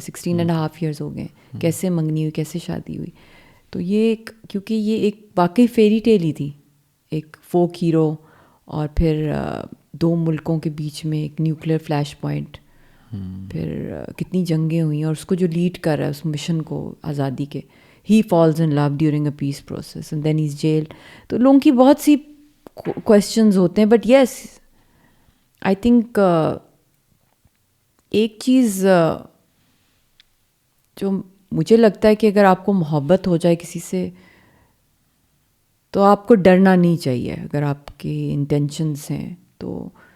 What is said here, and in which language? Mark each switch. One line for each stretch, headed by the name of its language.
Urdu: 16.5 years ہو گئے, کیسے منگنی ہوئی, کیسے شادی ہوئی. تو یہ کیونکہ یہ ایک واقعی فیری ٹیل ہی تھی, ایک فوک ہیرو, اور پھر 2 ملکوں کے بیچ میں ایک نیوکلیئر فلیش پوائنٹ, پھر کتنی جنگیں ہوئیں, اور اس کو جو لیڈ کر رہا ہے اس مشن کو آزادی کے,
English: he falls in love during a peace process and then he's jailed.
Urdu: تو لوگوں کی بہت سی questions ہوتے ہیں. But yes, I think ایک چیز جو مجھے لگتا ہے کہ اگر آپ کو محبت ہو جائے کسی سے تو آپ کو ڈرنا نہیں چاہیے اگر آپ کی انٹینشنس ہیں تو.